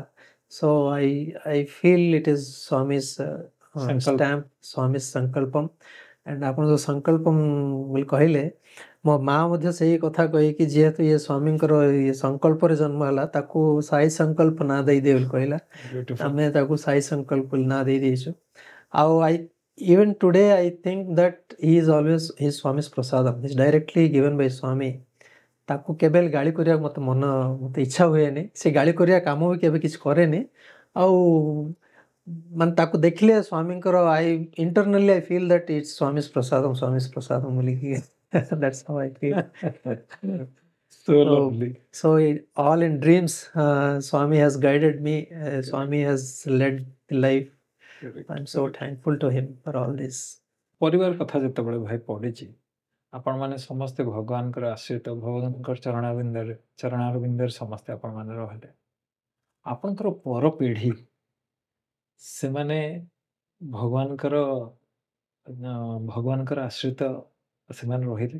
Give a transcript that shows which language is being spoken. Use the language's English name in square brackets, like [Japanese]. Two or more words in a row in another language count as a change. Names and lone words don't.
[English] so I feel it is Swami's stamp Swami's sankalpam and [Odia] ଆପଣ ଯେଉଁ ସଂକଳ୍ପମ୍ ବୋଲି କହିଲେ ମୋ ମା ମଧ୍ୟ ସେଇ କଥା କହିକି ଯେହେତୁ ଇଏ ସ୍ୱାମୀଙ୍କର ଇଏ ସଂକଳ୍ପରେ ଜନ୍ମ ହେଲା ତାକୁ ସାଇ ସଂକଳ୍ପ ନାଁ ଦେଇଦିଏ ବୋଲି କହିଲା ଆମେ ତାକୁ ସାଇ ସଂକଳ୍ପ ବୋଲି ନାଁ ଦେଇଦେଇଛୁ। [English] ଆଉ even today I think that he is always his Swami's prasadam is directly given by Swami। [Odia] ତାକୁ କେବେ ଗାଳି କରିବାକୁ ମୋତେ ଇଚ୍ଛା ହୁଏନି ସେ ଗାଳି କରିବା କାମ ବି କେବେ କିଛି କରେନି ଆଉ ମାନେ ତାକୁ ଦେଖିଲେ ସ୍ୱାମୀଙ୍କର [English] internally I feel that it's Swami's prasadam ବୋଲିକି that's how I feel so all in dreams Swami has guided me Swami has led the life I'm so thankful to him for all this। [Odia] ପରିବାର କଥା ଯେତେବେଳେ ଭାଇ ପଡ଼ିଛି ଆପଣମାନେ ସମସ୍ତେ ଭଗବାନଙ୍କର ଆଶ୍ରିତ ଭଗବାନଙ୍କର ଚରଣାରବିନ୍ଦରେ ସମସ୍ତେ ଆପଣମାନେ ରହିଲେ ଆପଣଙ୍କର ପର ପିଢ଼ି ସେମାନେ ଭଗବାନଙ୍କର ଆଶ୍ରିତ ସେମାନେ ରହିଲେ